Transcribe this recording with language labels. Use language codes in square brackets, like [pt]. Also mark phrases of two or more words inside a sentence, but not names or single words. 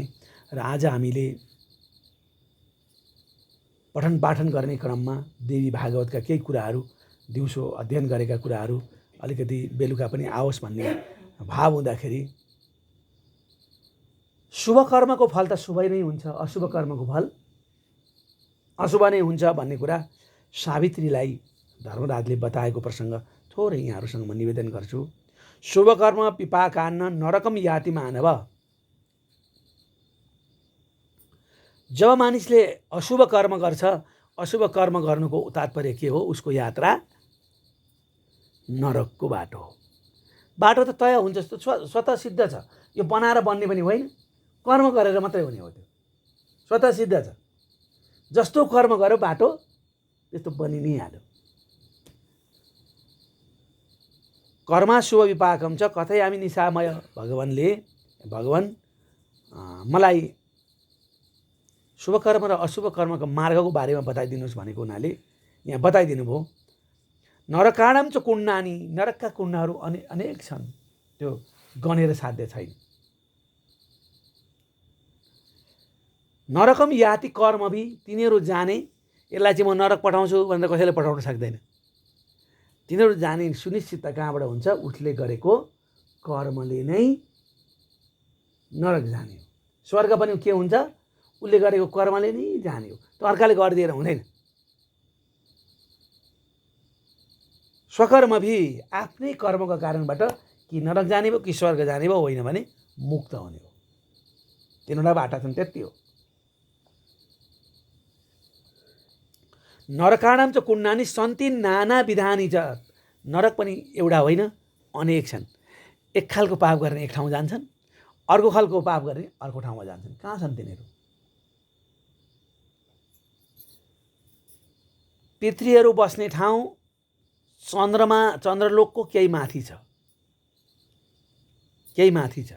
[ne] र आज हामीले पठन पाठन गर्ने क्रममा देवी भागवतका केही कुराहरू, दिउँसो अध्ययन गरेका कुराहरू अलिकति बेलुका पनि आओस् भन्ने भाव हुँदाखेरि शुभ कर्मको फल त शुभै नै हुन्छ, अशुभ कर्मको फल अशुभ नै हुन्छ भन्ने कुरा सावित्रीलाई धर्मराजले बताएको प्रसङ्ग थोरै यहाँहरूसँग म निवेदन गर्छु। [sa] शुभ कर्म पिपाकान्न नरकम याति मानव। [ne] जब मानिसले अशुभ कर्म गर्छ, अशुभ कर्म गर्नुको तात्पर्य के हो? उसको यात्रा नरकको बाटो हो। बाटो त तय हुन्छ, जस्तो स्वतः सिद्ध छ। यो बनाएर बन्ने पनि होइन, कर्म गरेर मात्रै हुने हो। त्यो स्वतः सिद्ध छ। जस्तो कर्म गर्यो बाटो त्यस्तो बनि नै हाल्यो। [sa] कर्मा शुभ विपाकम छ कथयामि निशामय। [ne] भगवान मलाई शुभ कर्म र अशुभ कर्मको मार्गको बारेमा बताइदिनुहोस् भनेको हुनाले यहाँ बताइदिनु भयो। [sa] नरकाणम च कुण्डानी, [ne] नरकका कुण्डहरू अनेक छन्, त्यो गनेर साध्य छैन। [sa] नरकम याति कर्मभि, [ne] तिनीहरू जाने, यसलाई चाहिँ म नरक पठाउँछु भनेर कसैले पठाउन सक्दैन। तिनीहरू जाने सुनिश्चित कहाँबाट हुन्छ? उसले गरेको कर्मले नै नरक जाने हो। स्वर्ग पनि के हुन्छ? उसले गरेको कर्मले नै जाने हो। त्यो अर्काले गरिदिएर हुँदैन। स्वकर्मभि, आफ्नै कर्मको कारणबाट कि नरक जाने भयो कि स्वर्ग जाने भयो, होइन भने मुक्त हुने हो। 3वटा बाटा छन्, त्यति हो। [sa] नरकाणां च कुण्डानि सन्ति नाना विधानि च। [ne] नरक पनि एउटा होइन, अनेक छन्। एक खालको पाप गर्ने एक ठाउँ जान्छन्, अर्को खालको पाप गर्ने अर्को ठाउँमा जान्छन्। कहाँ छन् तिनीहरू? पितृहरू बस्ने ठाउँ चन्द्रलोकको केही माथि छ, केही माथि छ।